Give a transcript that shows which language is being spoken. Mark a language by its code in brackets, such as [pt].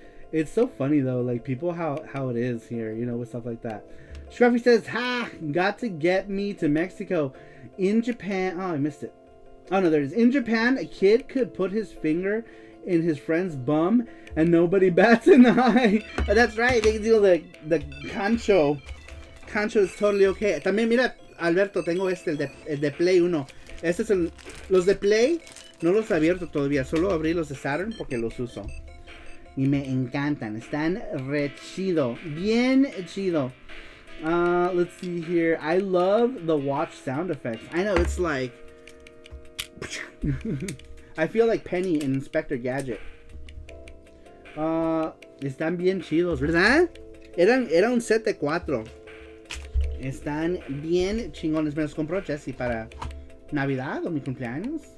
[en] It's so funny though, like people how it is here, you know, with stuff like that. Scruffy says, "Ha! Got to get me to Mexico. In Japan, oh, I missed it. Oh no, there it is. In Japan, a kid could put his finger in his friend's bum and nobody bats an eye." Oh, that's right. They do the cancho. Cancho is totally okay. [es] También mira, Alberto, tengo el de Play 1. Este es los de Play. No los he abierto todavía, solo abrí los de Saturn porque los uso. Y me encantan, están re chido, bien chido. [en] Let's see here. I love the watch sound effects. I know, it's like... I feel like Penny in Inspector Gadget. [es] Están bien chidos, ¿verdad? Era un set de 4. Están bien chingones. Me los compró Jesse para Navidad o mi cumpleaños.